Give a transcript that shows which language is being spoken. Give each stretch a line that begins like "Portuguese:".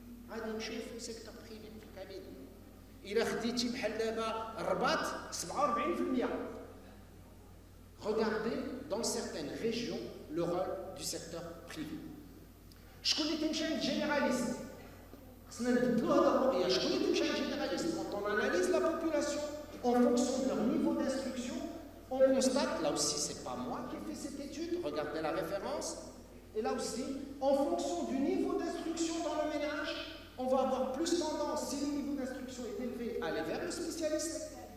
Arabic: غادي نشوف في السيكتور بريفي في الكابيني إلا خديتي بحال دابا الرباط 47%.
French: Regardez dans certaines régions le rôle du secteur privé.
Arabic: شكون اللي تمشي عند généraliste خصنا نبدلوا هذا الرؤية. شكون اللي تمشي عند
French: généraliste quand on analyse la population en fonction de leur niveau d'instruction, on constate, là aussi c'est pas moi qui ai fait cette étude, regardez la référence. Et là aussi, en fonction du niveau d'instruction dans le ménage, on va avoir plus tendance, si le niveau d'instruction est élevé, à aller vers le spécialiste.